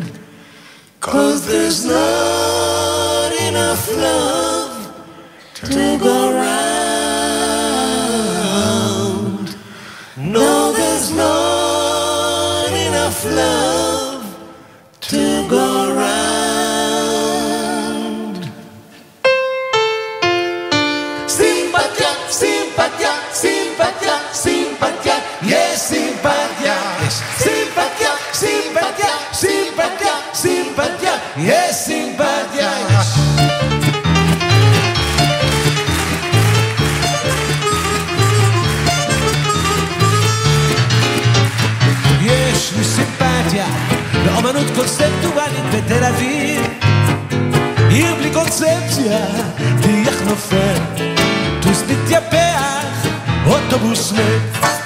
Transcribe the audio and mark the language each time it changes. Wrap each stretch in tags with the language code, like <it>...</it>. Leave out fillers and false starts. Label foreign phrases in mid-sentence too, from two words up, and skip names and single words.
<en>'Cause there's not enough love to go round. No, there's not enough love to go round.</en> <he>סימפתיה, סימפתיה, סימפתיה, סימפתיה, yes, סימפתיה, yes. סימפתיה, סימפתיה, סימפתיה, סימפתיה, yes, סימפתיה, yes. יש לי סימפתיה לאמנות קונספטואלית בתל אביב, עיר בלי קונספציה, טיח נופל, טוס מתייפח, אוטובוס מת.</he>